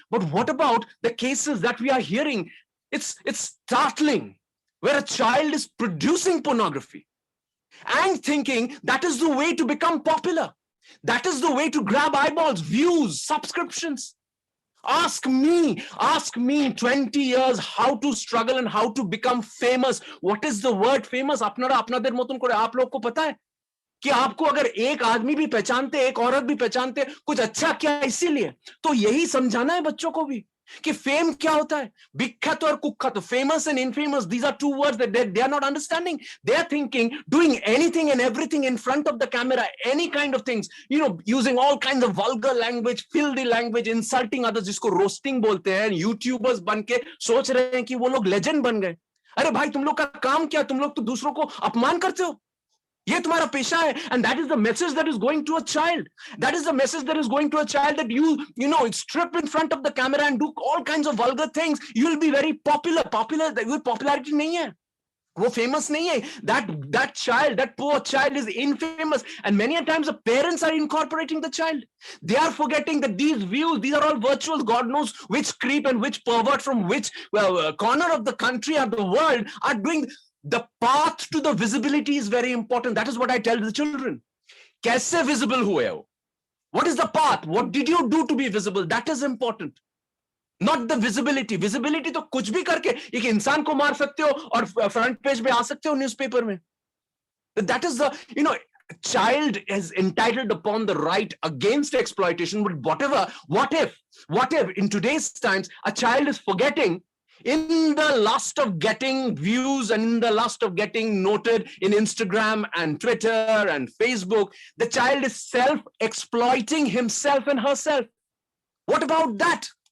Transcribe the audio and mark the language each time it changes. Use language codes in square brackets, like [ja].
[en] But what about the cases that we are hearing? It's startling, where a child is producing pornography and thinking that is the way to become popular. That is the way to grab eyeballs, views, subscriptions. Ask me 20 years how to struggle and how to become famous. What is the word famous? [hi] अपनाদের [bn] মতন করে [hi] आप लोग को पता है कि आपको अगर एक आदमी भी पहचानते, एक औरत भी पहचानते, कुछ अच्छा क्या इसीलिए? तो यही समझाना है बच्चों को भी कि फेम क्या होता है. विख्यात और कुख्यात, [en] famous and infamous, these are two words that they are not understanding. They are thinking doing anything and everything in front of the camera, any kind of things, you know, using all kinds of vulgar language, filthy language, insulting others, [hi] जिसको roasting बोलते हैं. YouTubers बन के सोच रहे हैं कि वो लोग legend बन गए. अरे भाई, तुम लोग का काम क्या? तुम लोग तो दूसरों को अपमान करते हो. ये तुम्हारा पेशा है. [en] And that is the message that is going to a child. That is the message that is going to a child, that you know, strip in front of the camera and do all kinds of vulgar things. You will be very popular. [hi] Popularity नहीं है. वो famous नहीं है. [en] That child, that poor child is infamous. And many a times the parents are incorporating the child. They are forgetting that these views, these are all virtual. God knows which creep and which pervert from which corner of the country or the world are doing. The path to the visibility is very important. That is what I tell the children. [hi] कैसे visible हुए हो? [en] What is the path? What did you do to be visible? That is important. Not the visibility. [hi] Visibility तो कुछ भी करके एक इंसान को मार सकते हो और [en] front page [hi] पे आ सकते हो newspaper में. [en] That is the, you know, child is entitled upon the right against exploitation. But what if in today's times a child is forgetting, in the lust of getting views and in the lust of getting noted in Instagram and Twitter and Facebook, the child is self-exploiting himself and herself. What about that?